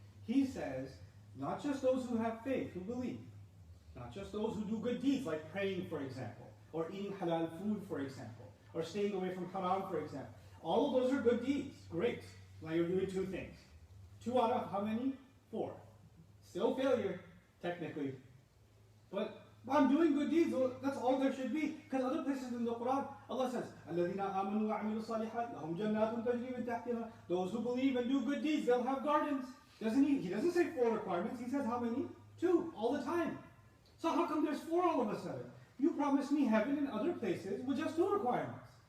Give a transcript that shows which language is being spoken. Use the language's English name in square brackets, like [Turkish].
[English] He says, not just those who have faith, who believe, not just those who do good deeds, like praying, for example, or eating halal food, for example, or staying away from haram, for example. All of those are good deeds. Great. Now you're doing 2 things. 2 out of how many? 4. Still failure, technically. But I'm doing good deeds. That's all there should be. Because other places in the Quran, Allah says, [Arabic] الَّذِينَ آمَنُوا وَعَمِلُوا الصَّالِحَاتِ لَهُمْ جَنَّاتٌ تَجْرِي مِنْ تَحْتِهَا. [English] Those who believe and do good deeds, they'll have gardens. He doesn't say 4 requirements. He says how many? 2, all the time. So how come there's 4 all of a sudden? You promised me heaven in other places with just 2 requirements.